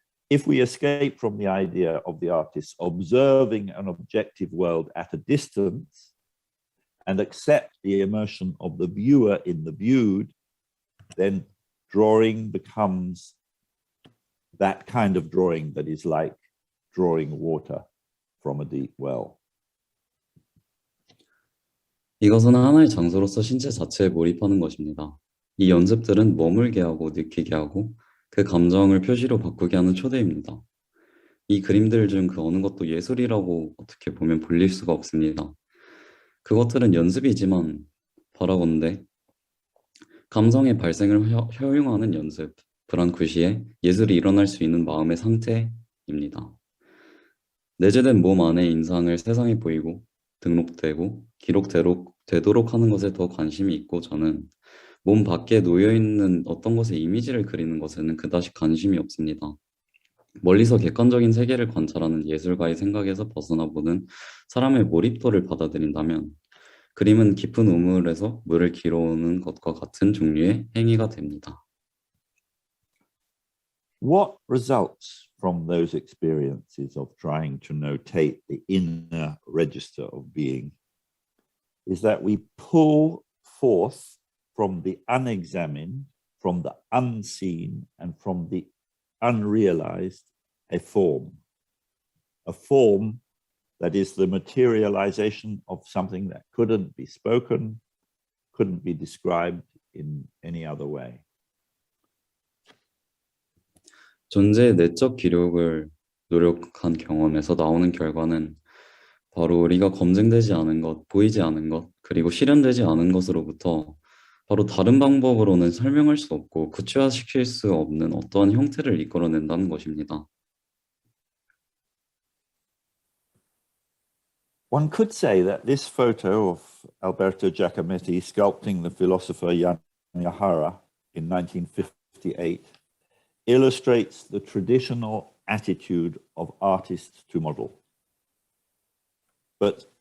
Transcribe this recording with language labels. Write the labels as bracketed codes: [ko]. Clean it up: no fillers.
[en] If we escape from the idea of the artist observing an objective world at a distance and accept the immersion of the viewer in the viewed, then drawing becomes that kind of drawing that is like drawing water from a deep well. [ko] 이것은 하나의 장소로서 신체 자체에 몰입하는 것입니다. 이 연습들은 머물게 하고 느끼게 하고 그 감정을 표시로 바꾸게 하는 초대입니다. 이 그림들 중 그 어느 것도 예술이라고 어떻게 보면 불릴 수가 없습니다. 그것들은 연습이지만 바라본데 감성의 발생을 허용하는 연습, 브랑쿠시의 예술이 일어날 수 있는 마음의 상태입니다. 내재된 몸 안의 인상을 세상에 보이고 등록되고 기록되도록 하는 것에 더 관심이 있고 저는 몸 밖에 놓여있는 어떤 것의 이미지를 그리는 것에는 그다지 관심이 없습니다. 멀리서 객관적인 세계를 관찰하는 예술가의 생각에서 벗어나보는 사람의 몰입도를 받아들인다면 그림은 깊은 우물에서 물을 길어오는 것과 같은 종류의 행위가 됩니다. [en] What results from those experiences of trying to notate the inner register of being is that we pull forth from the unexamined, from the unseen, and from the unrealized a form that is the materialization of something that couldn't be spoken, couldn't be described in any other way. [ko] 존재의 내적 기록을 노력한 경험에서 나오는 결과는 바로 우리가 검증되지 않은 것, 보이지 않은 것, 그리고 실현되지 않은 것으로부터 바로 다른 방법으로는 설명할 수 없고 구체화시킬 수 없는 어떠한 형태를 이끌어낸다는 것입니다. [en] One could say that this photo of Alberto Giacometti sculpting the philosopher Yanagihara in 1958 illustrates the traditional attitude of artist to model. But